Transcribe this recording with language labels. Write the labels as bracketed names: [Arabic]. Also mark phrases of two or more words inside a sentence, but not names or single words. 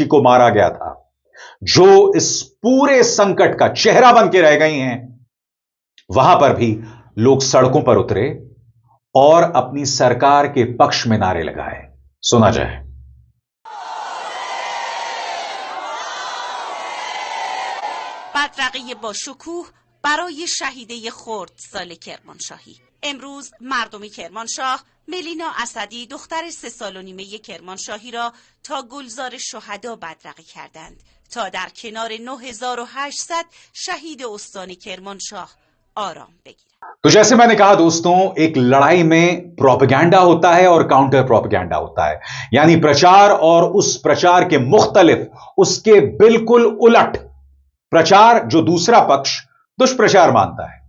[Hindi] को मारा गया था, जो इस पूरे संकट का चेहरा बन के रह गई हैं, वहां पर भी लोग सड़कों पर उतरे और अपनी सरकार के पक्ष में नारे लगाए। सुना जाए। [Persian] بدرقه با شکوه برای شهیده خردسال کرمانشاهی. امروز مردم کرمانشاه ملینا اسدی دختر 3 سال و نیمه کرمانشاهی را تا گلزار شهدا بدرقه کردند تا در کنار 9800 شهید استان کرمانشاه آرام بگیرد. [Hindi] तो जैसे मैंने कहा दोस्तों, एक लड़ाई में प्रोपेगेंडा होता है और [English] counter propaganda [Hindi] होता है, यानी प्रचार और उस प्रचार के मुख्तलिफ, उसके बिल्कुल उलट प्रचार जो दूसरा पक्ष दुष्प्रचार मानता है।